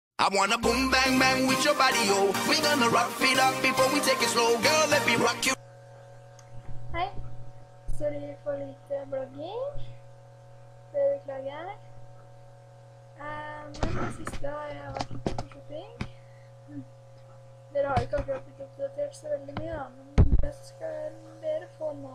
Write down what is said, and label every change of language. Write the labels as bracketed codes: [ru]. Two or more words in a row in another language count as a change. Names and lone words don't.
[en] I wanna boom bang bang with your body, yo. We gonna rock it up before we take it slow. Girl, let me rock you. [no] Hei. Sorry for lite blogging. Det beklager. Men det siste har jeg vært på shopping. Dere har ikke akkurat blitt oppdatert så veldig mye, da, men det skal dere få nå.